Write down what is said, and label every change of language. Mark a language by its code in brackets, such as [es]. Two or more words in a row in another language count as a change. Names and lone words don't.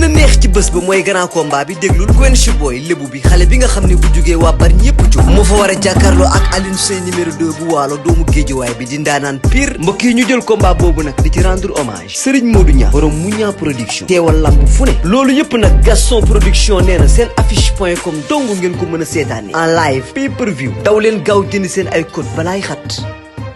[wo] a neex ci bés ba mooy [fr] grand combat [wo] bi déglul Quench Boy lébu bi xale bi nga xam ne bu jugee waa Bar ñëpp jóg moo fa war a jàkkaarloo ak Alioune Seye numéro 2 bu waalo doomu Géejawaay bi di ndaanaan pire mbokk yi ñu jël combat boobu nag di ci [fr] rendre hommage [wo] Serigne Modou Niang borom Mouniang production teewal lamb fu ne loolu yëpp nag Gaston production nee na seen affiche.com dong ngeen ko mën a seetaani en live [en] pay per view [wo] daw leen gaaw jënd seen ay code balaay xat